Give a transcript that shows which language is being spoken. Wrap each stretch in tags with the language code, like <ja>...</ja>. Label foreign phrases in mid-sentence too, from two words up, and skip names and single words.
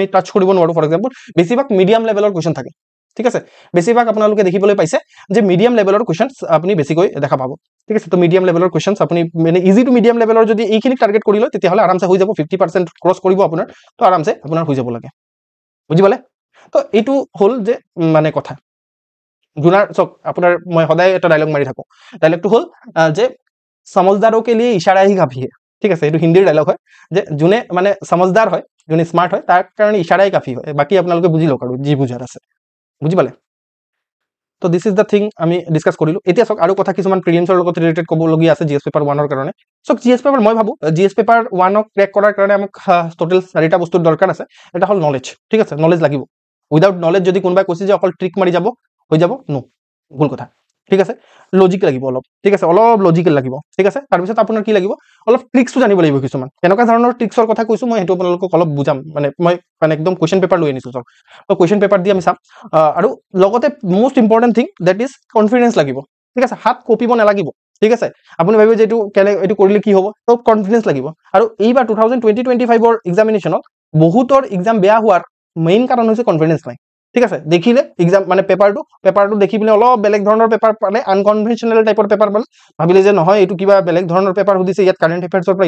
<as>টাচ কৰিব নোৱাৰো</as> <en>for example</en> <as>বেছিভাগ</as> <en>medium levelৰ question</en> <as>থাকে ঠিক আছে বেছিভাগ আপোনালোকে দেখিবলৈ পাইছে যে</as> <en>medium levelৰ questions</en> <as>আপুনি বেছিকৈ দেখা পাব ঠিক আছে তো</as> <en>medium levelৰ questions</en> <as>আপুনি মানে</as> <en>easy to medium levelৰ</en> <as>যদি এইখিনি টাৰ্গেট কৰি লয় তেতিয়াহলে আৰামসে হৈ যাব 50% ক্ৰছ কৰিব আপোনাৰ তো আৰামসে আপোনাৰ হৈ যাব লাগে বুজি পালে তো এইটো হল যে মানে কথা जुनार चक আপোনাৰ মই সদায় এটা ডায়লগ মাৰি থাকো ডায়লগটো হল যে</as> <hi>समझदारों के लिए इशारा ही काफी है</hi> <as>ঠিক আছে এটো হিন্দীৰ ডায়লগ হয় যে জুনে মানে समझदार হয় জুনে স্মার্ট হয় তাৰ কাৰণে ইশাৰাই কাফি হয় বাকি আপোনালোকে বুজি লওক আৰু জি বুজাৰ আছে বুজি পালে তো</as> <en>this is the thing</en> <as>আমি ডিসকাস কৰিলো এতিয়া চক আৰু কথা কিছুমান প্ৰিলিমছৰ লগত ৰিলেটেড ক'ব লগি আছে</as> <en>GS paper 1</en> <as>ৰ কাৰণে চক</as> <en>GS paper</en> <as>মই ভাবো</as> <en>GS paper 1</en> <as>ক ক্ৰেক কৰাৰ কাৰণে আমাক টোটাল 4টা বস্তুৰ দৰকাৰ আছে এটা হল নলেজ ঠিক আছে নলেজ লাগিব</as> <en>without knowledge</en> <as>যদি কোনবাই কৈছে যে অকল ট্ৰিক মাৰি যাব হৈ যাব নো ভুল কথা ঠিক আছে লজিক লাগিব অলপ ঠিক আছে অলপ লজিকেল লাগিব ঠিক আছে তাৰ পিছত আপোনাৰ কি লাগিব অলপ ট্ৰিক্সও জানিব লাগিব কিছুমান কেনেকুৱা ধৰণৰ ট্ৰিক্সৰ কথা কৈছো মই হেতু আপোনালোকক অলপ বুজাম মানে মই একদম</as> <en>question paper</en> <as>লৈ আনিছো তো</as> <en>question paper</en> <as>দি আমি চাম আৰু লগতে</as> <en>most important thing that is confidence</en> <as>লাগিব ঠিক আছে হাত কপিব নালাগিব ঠিক আছে আপুনি ভাবিব যে এইটো কৰিলে কি হ'ব তো কনফিডেন্স লাগিব আৰু এইবাৰ 2020-25 এক্সামিনেশ্যনত বহুতৰ এক্সাম বেয়া হোৱাৰ মেইন কাৰণ হৈছে কনফিডেন্স নাই ঠিক আছে দেখিলে এক্সাম মানে পেপাৰটো দেখি পিনে অলপ বেলেগ ধৰণৰ পেপাৰ পালে</as> <en>unconventional typeৰ paper</en> <as>পালে ভাবিলে যে নহয় এইটো কিবা বেলেগ ধৰণৰ পেপাৰ সুধিছে ইয়াত</as> <en>current affairsৰ</en> <as>পৰা</as>